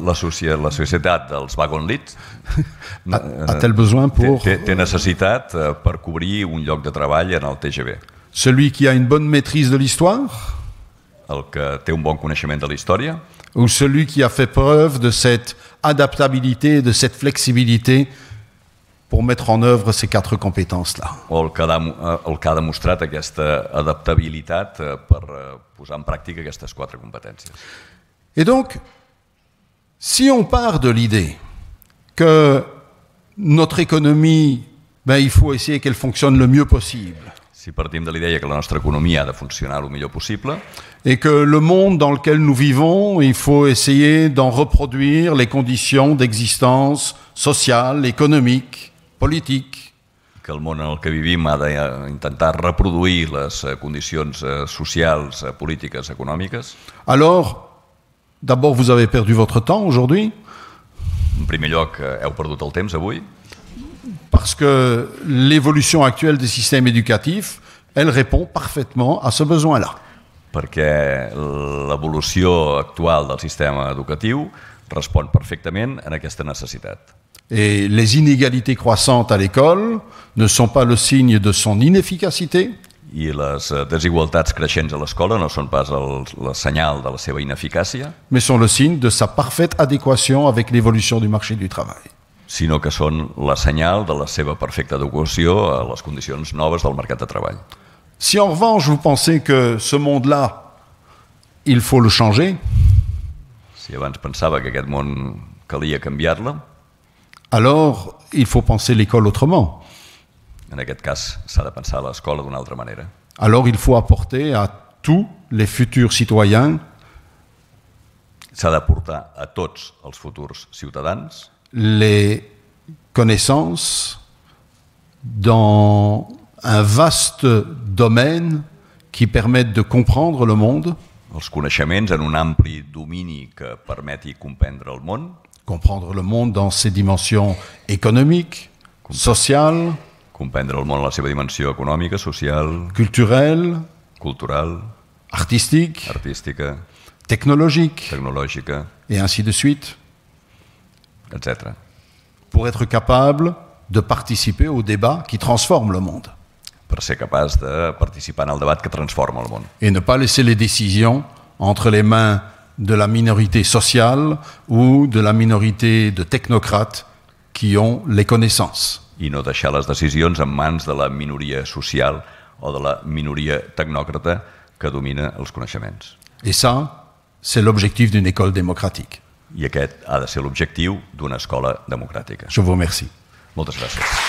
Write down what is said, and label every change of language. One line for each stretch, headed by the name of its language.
Catalan: la societat dels wagon-lits
French: a-t-elle besoin pour
Catalan: té necessitat per cobrir un lloc de treball en el TGV.
French: celui qui a une bonne maîtrise de l'histoire
Catalan: El que té un bon coneixement de la història
French: ou celui qui a fait preuve de cette adaptabilité, de cette flexibilité pour mettre en œuvre ces 4 compétences-là?
Catalan: o el que ha demostrat aquesta adaptabilitat per posar en pràctica aquestes 4 competències.
French: Et donc, si on part de l'idée que notre économie, il faut essayer qu'elle fonctionne le mieux possible,
Catalan: Si partim de l'idea que la nostra economia ha de funcionar el millor possible
French: et que le monde dans lequel nous vivons, il faut essayer d'en reproduire les conditions d'existence sociale, économique, politique,
Catalan: que el món en el que vivim ha d'intentar reproduir les condicions socials, polítiques, econòmiques.
French: alors, d'abord, vous avez perdu votre temps aujourd'hui,
Catalan: En primer lloc, heu perdut el temps avui,
French: parce que l'évolution actuelle des systèmes éducatifs, elle répond parfaitement à ce besoin-là.
Catalan: perquè l'evolució actual del sistema educatiu respon perfectament a aquesta necessitat.
French: Et les inégalités croissantes à l'école ne sont pas le signe de son inefficacité,
Catalan: I les desigualtats creixents a l'escola no són pas el senyal de la seva ineficàcia,
French: mais sont le signe de sa parfaite adéquation avec l'évolution du marché du travail.
Catalan: sinó que són la senyal de la seva perfecta adequació a les condicions noves del mercat de treball.
French: Si en revanche vous pensez que ce monde-là, il faut le changer,
Catalan: Si abans pensava que aquest món calia canviar-la,
French: alors il faut penser l'école autrement.
Catalan: En aquest cas, s'ha de pensar l'escola d'una altra manera.
French: Alors il faut apporter à tous les futurs citoyens
Catalan: S'ha d'aportar a tots els futurs ciutadans
French: les connaissances dans un vaste domaine qui permettent de comprendre le monde,
Catalan: els coneixements en un ampli domini que permeti comprendre el món,
French: comprendre le monde dans ses dimensions économiques, sociales,
Catalan: comprendre el món en la seva dimensió econòmica, social,
French: culturelles,
Catalan: cultural,
French: artistiques,
Catalan: artística,
French: technologiques,
Catalan: tecnològica,
French: et ainsi de suite,
Catalan: etc.
French: pour être capable de participer au débat qui transforme le monde
Catalan: Per ser capaç de participar en el debat que transforma el món.
French: et ne pas laisser les décisions entre les mains de la minorité sociale ou de la minorité de technocrates qui ont les connaissances.
Catalan: I no deixar les decisions en mans de la minoria social o de la minoria tecnòcrata que domina els coneixements.
French: Et ça, c'est l'objectif d'une école démocratique.
Catalan: I aquest ha de ser l'objectiu d'una escola democràtica.
French: Je vous remercie.
Catalan: Moltes gràcies.